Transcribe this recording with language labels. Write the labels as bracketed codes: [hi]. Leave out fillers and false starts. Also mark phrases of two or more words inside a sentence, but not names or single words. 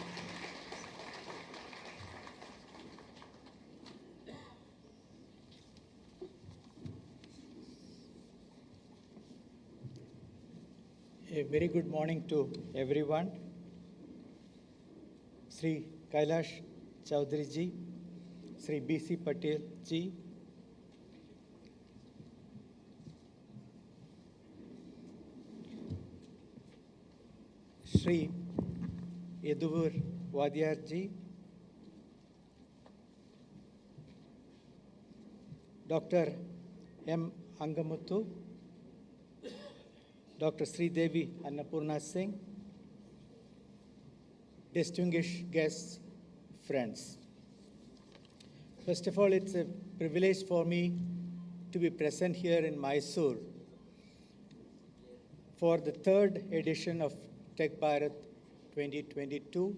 [en] A very good morning to everyone. Sri Kailash Chaudhary ji, Sri B.C. Patel ji, Sri Yaduvur Wadiyar ji, Dr. M. Angamuthu, Dr. Sri Devi Annapurna Singh, distinguished guests, friends. First of all, it's a privilege for me to be present here in Mysore for the 3rd edition of Tech Bharat 2022.